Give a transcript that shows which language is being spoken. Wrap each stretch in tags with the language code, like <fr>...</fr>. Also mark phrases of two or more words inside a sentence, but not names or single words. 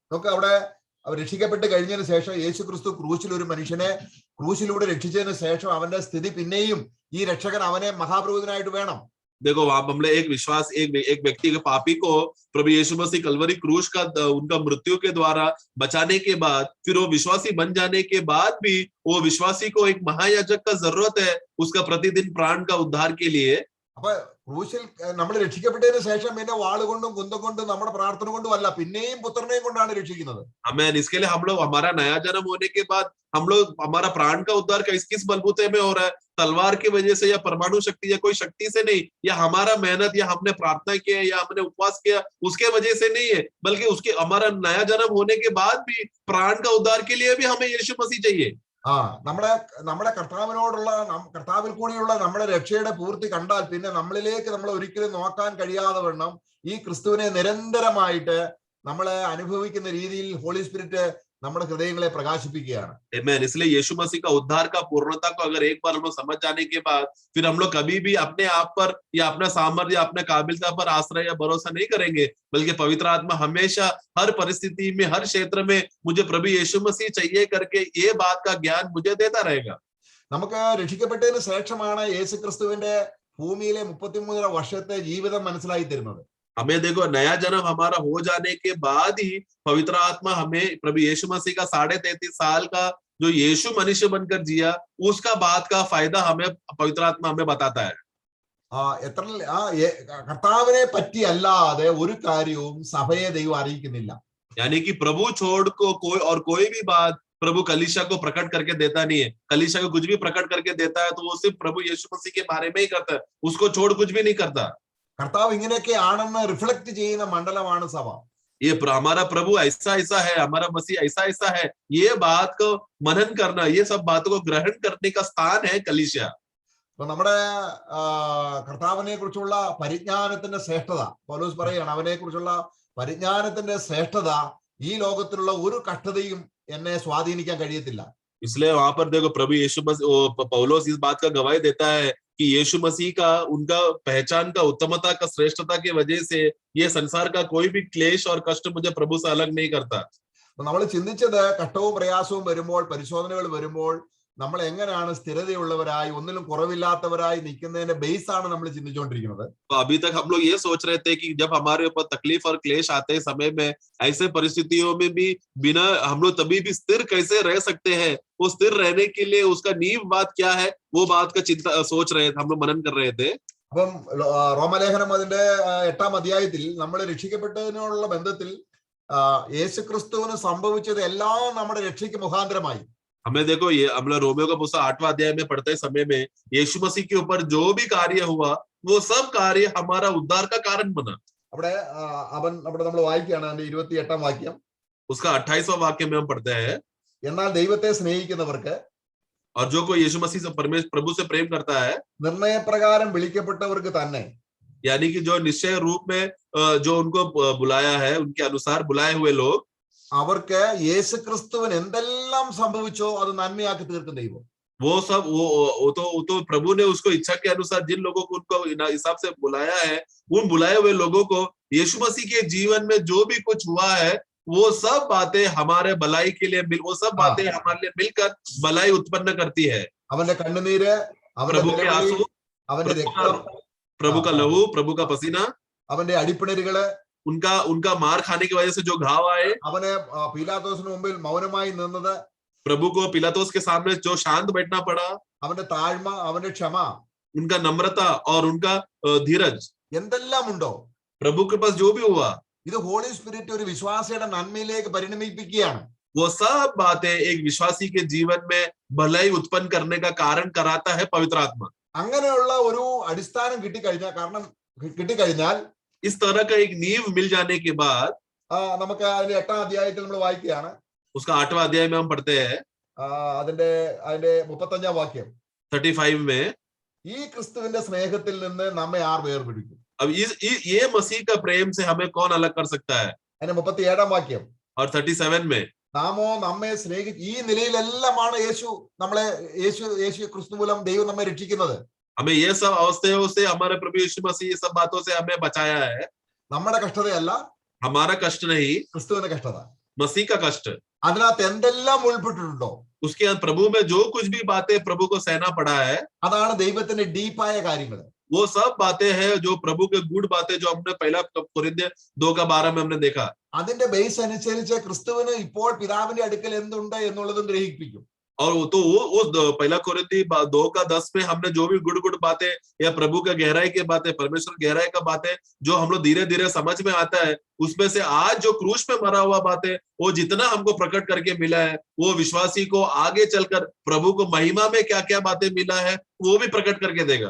<ml>നമുക്ക് അവിടെ രക്ഷിക്കപ്പെട്ട് കഴിഞ്ഞതിന് ശേഷം യേശു ക്രിസ്തു ക്രൂശിൽ ഒരു മനുഷ്യനെ ക്രൂശിലൂടെ രക്ഷിച്ചതിന് ശേഷം അവന്റെ സ്ഥിതി പിന്നെയും ഈ രക്ഷകൻ അവനെ മഹാപുരോഹിതനായിട്ട് വേണം.</ml> <hi>देखो वहां हमने एक विश्वास, एक व्यक्ति के पापी को प्रभु यीशु मसीह कलवरी क्रूस का उनका मृत्यु के द्वारा बचाने के बाद फिर वो विश्वासी बन जाने के बाद भी वो विश्वासी को एक महायाजक का जरूरत है उसका प्रतिदिन प्राण का उद्धार के लिए.</hi> <ml>അപ്പൊ ക്രൂശിൽ നമ്മൾ രക്ഷിക്കപ്പെട്ടതിന് ശേഷം പിന്നെ വാളുകൊണ്ടും കുന്തം കൊണ്ടും നമ്മുടെ പ്രാർത്ഥന കൊണ്ടും അല്ല, പിന്നെയും പുത്രനെയും കൊണ്ടാണ് രക്ഷിക്കുന്നത്.</ml> <hi>हमें इसके लिए हम लोग हमारा नया जन्म होने के बाद हम लोग हमारा प्राण का उद्धार किस बलबूते में हो रहा है, तलवार की वजह से या परमाणु शक्ति या कोई शक्ति से नहीं, या हमारा मेहनत या हमने प्रार्थना किया या हमने उपवास किया उसके वजह से नहीं है, बल्कि उसके हमारा नया जन्म होने के बाद भी प्राण का उद्धार के लिए भी हमें यीशु मसीह चाहिए.</hi> <ml>നമ്മുടെ കർത്താവിൽ കൂടിയുള്ള നമ്മുടെ രക്ഷയുടെ പൂർത്തി കണ്ടാൽ പിന്നെ നമ്മളിലേക്ക് നമ്മൾ ഒരിക്കലും നോക്കാൻ കഴിയാതെ വണ്ണം ഈ ക്രിസ്തുവിനെ നിരന്തരമായിട്ട് നമ്മളെ അനുഭവിക്കുന്ന രീതിയിൽ</ml> <en>Holy Spirit</en> <ml>നമ്മുടെ ഹൃദയങ്ങളെ പ്രകാശിപ്പിക്കുകയാണ്.</ml> <hi>आमीन. इसलिए यीशु मसीह का उद्धार का पूर्णता को अगर एक बार हम लोग समझ जाने के बाद फिर हम लोग कभी भी अपने आप पर या अपना सामर्थ्य या अपने काबिलियत पर आश्रय या भरोसा नहीं करेंगे, बल्कि पवित्र आत्मा हमेशा हर परिस्थिति में हर क्षेत्र में मुझे प्रभु यीशु मसीह चाहिए करके ये बात का ज्ञान मुझे देता रहेगा.</hi> <ml>നമുക്ക് രക്ഷിക്കപ്പെട്ടതിന് ശേഷമാണ് യേശു ക്രിസ്തുവിന്റെ ഭൂമിയിലെ 33 വർഷത്തെ ജീവിതം മനസ്സിലായി തരുന്നത്.</ml> <hi>हमें देखो नया जन्म हमारा हो जाने के बाद ही पवित्र आत्मा हमें प्रभु यीशु मसीह का 33.5 साल का जो यीशु मनुष्य बनकर जिया उसका बात का फायदा हमें पवित्र आत्मा हमें बताता है.</hi> <ml>കർത്താവിനെ പറ്റി അല്ലാതെ ഒരു കാര്യവും സഭയെ ദൈവം അറിയിക്കുന്നില്ല.</ml> <hi>यानी कि प्रभु छोड़ को कोई भी बात प्रभु कलीसिया को प्रकट करके देता नहीं है। कलीसिया को कुछ भी प्रकट करके देता है तो वो सिर्फ प्रभु यीशु मसीह के बारे में ही करता है, उसको छोड़ कुछ भी नहीं करता।</hi> <ml>കർത്താവ് ഇങ്ങനെയൊക്കെ ആണെന്ന് റിഫ്ലക്ട് ചെയ്യുന്ന മണ്ഡലമാണ് സഭ.</ml> <hi>ये हमारा प्रभु ऐसा ऐसा है, हमारा मसीह ऐसा ऐसा है, ये बात को मनन करना, ये सब बातों को ग्रहण करने का स्थान है कलीसिया।</hi> <ml>അപ്പൊ നമ്മുടെ കർത്താവിനെ കുറിച്ചുള്ള പരിജ്ഞാനത്തിന്റെ ശ്രേഷ്ഠത പൗലോസ് പറയുകയാണ്, അവനെ കുറിച്ചുള്ള പരിജ്ഞാനത്തിന്റെ ശ്രേഷ്ഠത ഈ ലോകത്തിലുള്ള ഒരു കഷ്ടതയും എന്നെ സ്വാധീനിക്കാൻ കഴിയത്തില്ല.</ml> <hi>इसलिए वहां पर देखो प्रभु यीशु मसीह पौलुस इस बात का गवाही देता है कि यीशु मसीह का उनका पहचान का उत्तमता का श्रेष्ठता की वजह से ये संसार का कोई भी क्लेश और कष्ट मुझे प्रभु से अलग नहीं करता।</hi> <ml>നമ്മൾ ചിന്തിച്ചത് കഷ്ടവും പ്രയാസവും വരുമ്പോൾ, പരിശോധനകൾ വരുമ്പോൾ നമ്മൾ എങ്ങനെയാണ് സ്ഥിരതയുള്ളവരായി ഒന്നിലും കുറവില്ലാത്തവരായി നിൽക്കുന്നതിന്റെ ബേസ് ആണ് നമ്മൾ ചിന്തിച്ചുകൊണ്ടിരിക്കുന്നത്.</ml> <hi>तो अभी तक हम लोग ये सोच रहे थे कि जब हमारे ऊपर तकलीफ और क्लेश आते हैं समय में, ऐसे परिस्थितियों में भी बिना हम लोग तभी भी स्थिर कैसे रह सकते हैं, वो स्थिर रहने के लिए उसका नींव बात क्या है, वो बात का चिंता सोच रहे थे, हम लोग मनन कर रहे थे।</hi> <ml>അപ്പം റോമലേഖനം അതിന്റെ 8-ാം അധ്യായത്തിൽ നമ്മൾ രക്ഷിക്കപ്പെട്ടതിനുള്ള ബന്ധത്തിൽ യേശുക്രിസ്തുവിന് സംഭവിച്ചത് എല്ലാം നമ്മുടെ രക്ഷയ്ക്ക് മുഖാന്തരമായി.</ml> <hi>हमें देखो ये हम लोग रोमियो का पुस्तक 8वां अध्याय में पढ़ते समय में यीशु मसीह के ऊपर जो भी कार्य हुआ वो सब कार्य हमारा उद्धार का कारण बना।</hi> <ml>അവിടെ അവിടെ നമ്മൾ വായിക്കുകയാണ് അതിന്റെ 28-ാം വാക്യം.</ml> <hi>उसका 28वां वाक्य में हम पढ़ते हैं,</hi> <ml>എന്നാൽ ദൈവത്തെ സ്നേഹിക്കുന്നവർക്ക്</ml> <hi>और जो कोई यीशु मसीह से परमेश्वर प्रभु से प्रेम करता है,</hi> <ml>നിർണയപ്രകാരം വിളിക്കപ്പെട്ടവർക്ക് തന്നെ,</ml> <hi>यानी कि जो निश्चय रूप में जो उनको बुलाया है, उनके अनुसार बुलाए हुए लोग,</hi> <ml>അവർക്ക് യേശുക്രിസ്തുവിന് എന്തെല്ലാം സംഭവിച്ചോ അത് നന്മയാക്കി തീർക്കും ദൈവം.</ml> <hi>वो सब वो तो प्रभु ने उसको इच्छा के अनुसार जिन लोगों को उनको हिसाब से बुलाया है, उन बुलाए हुए लोगों को यीशु मसीह के जीवन में जो भी कुछ हुआ है वो सब बातें हमारे भलाई के लिए वो सब बातें हमारे लिए मिलकर भलाई उत्पन्न करती है।</hi> <ml>അവന്റെ കണ്ണുനീര്, അവന്റെ</ml> <hi>प्रभु के आंसू,</hi> <ml>അവന്റെ രക്തം,</ml> <hi>प्रभु का लहू, प्रभु का पसीना,</hi> <ml>അവന്റെ അടിപ്പിണരുകള്,</ml> <hi>उनका मार खाने की वजह से जो घाव आए,</hi> <ml>അവന് പീലാത്തോസിന് മുമ്പിൽ മൗനമായി നിന്നത്,</ml> <hi>प्रभु को पिलातोस के सामने जो शांत बैठना पड़ा,</hi> <ml>അവന്റെ താഴ്മ, അവന്റെ ക്ഷമ,</ml> <hi>उनका नम्रता और उनका धीरज,</hi> <ml>എന്തെല്ലാം ഉണ്ടോ</ml> <hi>प्रभु के पास जो भी हुआ,</hi> <ml>ഇത്</ml> <en>Holy Spirit</en> <ml>ഒരു വിശ്വാസിയുടെ നന്മയിലേക്ക് പരിണമിപ്പിക്കുകയാണ്.</ml> <hi>वो सब बातें एक विश्वासी के जीवन में भलाई उत्पन्न करने का कारण कराता है पवित्र आत्मा।</hi> <ml>അങ്ങനെയുള്ള ഒരു അടിസ്ഥാനം കിട്ടിക്കഴിഞ്ഞാൽ</ml> <hi>इस तरह का एक नींव मिल जाने के बाद</hi> <ml>നമുക്ക് അതിന്റെ 8-ാം അധ്യായത്തിൽ നമ്മൾ വായിക്കുകയാണ്.</ml> <hi>उसका 8वां अध्याय में हम पढ़ते हैं,</hi> <ml>അതിന്റെ 35-ാം വാക്യം.</ml> <hi>35 में,</hi> <ml>ഈ ക്രിസ്തുവിന്റെ സ്നേഹത്തിൽ നിന്ന് നമ്മെ ആർ വേർപിടിക്കും.</ml> <hi>अब ये मसीह का प्रेम से हमें कौन अलग कर सकता है?</hi> <ml>അതിന്റെ 37-ാം വാക്യം.</ml> <hi>और 37 में,</hi> <ml>നാമോ നമ്മെ സ്നേഹിച്ച് ഈ നിലയിലെല്ലാമാണ് യേശു ക്രിസ്തു മൂലം ദൈവം നമ്മെ രക്ഷിക്കുന്നത്.</ml> <hi>हमें ये सब अवस्थाओं से हमारे प्रभु यीशु मसीह ये सब बातों से हमें बचाया है।</hi> <ml>നമ്മുടെ കഷ്ടതയല്ല,</ml> <hi>हमारा कष्ट नहीं,</hi> <ml>ക്രിസ്തുവിന്റെ കഷ്ടത.</ml> <hi>मसीह का कष्ट।</hi> <ml>അതിനകത്ത് എന്തെല്ലാം ഉൾപ്പെട്ടിട്ടുണ്ടോ</ml> <hi>उसके प्रभु में जो कुछ भी बातें प्रभु को सहना पड़ा है,</hi> <ml>അതാണ് ദൈവത്തിന്റെ ഡീപ്പായ കാര്യങ്ങൾ.</ml> <hi>वो सब बातें हैं जो प्रभु के गुड बातें जो हमने पहला कोरिन्थियर 2:12 में हमने देखा।</hi> <ml>അതിന്റെ ബേസ് അനുസരിച്ച് ക്രിസ്തുവിന് ഇപ്പോൾ പിതാവിന്റെ അടുക്കൽ എന്തുണ്ട് എന്നുള്ളതും ഗ്രഹിപ്പിക്കും.</ml> <hi>और तो वो पहला कोरिन्थी 2:10 में हमने जो भी गुड बातें या प्रभु का गहराई की बातें, परमेश्वर गहराई का बातें जो हम लोग धीरे धीरे समझ में आता है, उसमें से आज जो क्रूस पे मरा हुआ बातें वो जितना हमको प्रकट करके मिला है, वो विश्वासी को आगे चलकर प्रभु को महिमा में क्या क्या बातें मिला है वो भी प्रकट करके देगा।</hi>